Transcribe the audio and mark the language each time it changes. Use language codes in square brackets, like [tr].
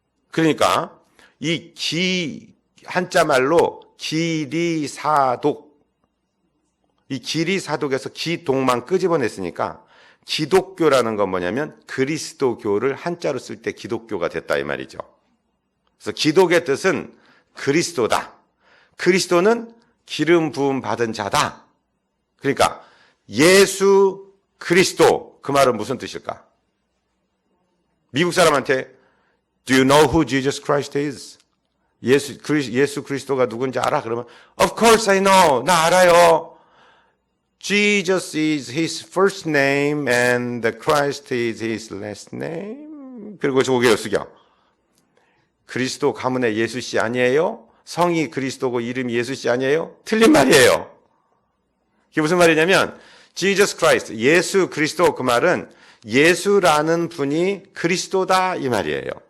[ko] 그러니까 이 한자말로 기리사독, 이 기리사독에서 기독만 끄집어냈으니까 기독교라는 건 뭐냐면 그리스도교를 한자로 쓸 때 기독교가 됐다 이 말이죠. 그래서 기독의 뜻은 그리스도다. 그리스도는 기름 부음 받은 자다. 그러니까 예수 그리스도, 그 말은 무슨 뜻일까? 미국 사람한테 [en] Do you know who Jesus Christ is? [ko] 예수 그리스도가 누군지 알아? 그러면 [en] Of course I know. [ko] 나 알아요. [en] Jesus is his first name and the Christ is his last name. [ko] 그리고 고개를 숙여. 그리스도 가문의 예수 씨 아니에요? 성이 그리스도고 이름이 예수 씨 아니에요? 틀린 말이에요. 이게 무슨 말이냐면 Jesus Christ, 예수 그리스도, 그 말은 예수라는 분이 그리스도다 이 말이에요.